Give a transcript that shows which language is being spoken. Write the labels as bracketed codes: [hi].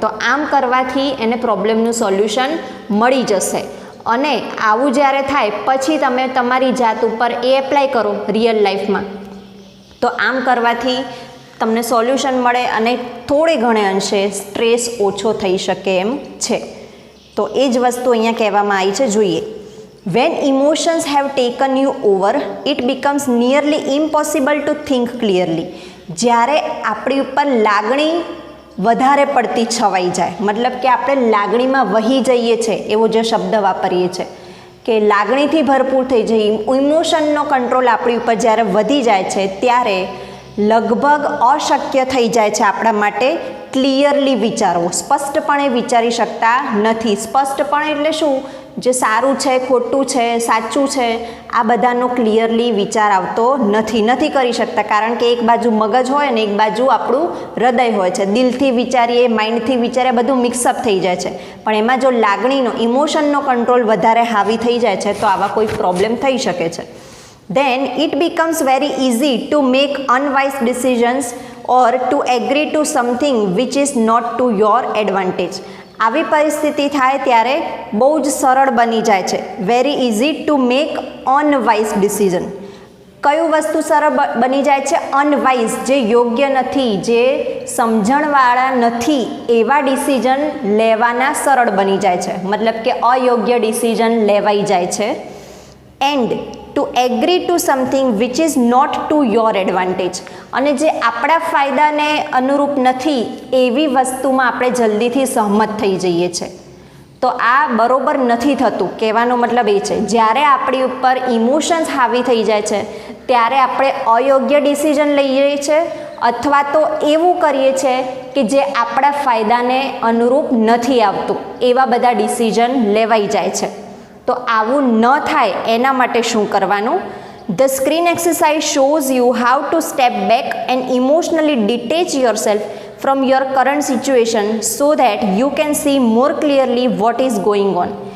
[gu] તો આમ કરવાથી એને પ્રોબ્લેમનું સોલ્યુશન મળી જશે. અને આવું જ્યારે થાય પછી તમે તમારી જાત ઉપર એ એપ્લાય કરો રિયલ લાઈફમાં, તો આમ કરવાથી તમને સોલ્યુશન મળે અને થોડે ઘણે અંશે સ્ટ્રેસ ઓછો થઈ શકે એમ છે. તો એ જ વસ્તુ અહીંયા કહેવામાં આવી છે, જોઈએ. [en] When emotions have taken you over, it becomes nearly impossible to think clearly. [gu] જ્યારે આપણી ઉપર લાગણી વધારે પડતી છવાઈ જાય, મતલબ કે આપણે લાગણીમાં વહી જઈએ છીએ, એવો જે શબ્દ વાપરીએ છીએ કે લાગણીથી ભરપૂર થઈ જઈએ, ઇમોશનનો કંટ્રોલ આપણી ઉપર જ્યારે વધી જાય છે ત્યારે લગભગ અશક્ય થઈ જાય છે આપણા માટે ક્લિયરલી વિચારવું. સ્પષ્ટપણે વિચારી શકતા નથી. સ્પષ્ટપણે એટલે શું? જે સારું છે, ખોટું છે, સાચું છે, આ બધાનો ક્લિયરલી વિચાર આવતો નથી કરી શકતા. કારણ કે એક બાજુ મગજ હોય ને એક બાજુ આપણું હૃદય હોય છે. દિલથી વિચારીએ, માઇન્ડથી વિચારીએ, બધું મિક્સઅપ થઈ જાય છે. પણ એમાં જો લાગણીનો, ઇમોશનનો કંટ્રોલ વધારે હાવી થઈ જાય છે તો આવા કોઈ પ્રોબ્લેમ થઈ શકે છે. [en] Then it becomes very easy to make unwise decisions or to agree to something which is not to your advantage. [gu] આવી પરિસ્થિતિ થાય ત્યારે બહુ જ સરળ બની જાય છે. [en] Very easy to make unwise decision. [gu] કયું વસ્તુ સરળ બની જાય છે? અનવાઇઝ, જે યોગ્ય નથી, જે સમજણવાળા નથી, એવા ડિસિઝન લેવાના સરળ બની જાય છે. મતલબ કે અયોગ્ય ડિસિઝન લેવાઈ જાય છે. [en] And to agree to something which is not to your advantage. [gu] અને જે આપણા ફાયદાને અનુરૂપ નથી એવી વસ્તુમાં આપણે જલ્દીથી સહમત થઈ જઈએ છીએ. તો આ બરોબર નથી થતું. કહેવાનો મતલબ એ છે, જ્યારે આપણી ઉપર ઇમોશન્સ હાવી થઈ જાય છે ત્યારે આપણે અયોગ્ય ડિસિઝન લઈએ છીએ અથવા તો એવું કરીએ છીએ કે જે આપણા ફાયદાને અનુરૂપ નથી આવતું, એવા બધા ડિસિઝન લેવાઈ જાય છે. તો આવું ન થાય એના માટે શું કરવાનું? [en] The screen exercise shows you how to step back and emotionally detach yourself from your current situation so that you can see more clearly what is going on.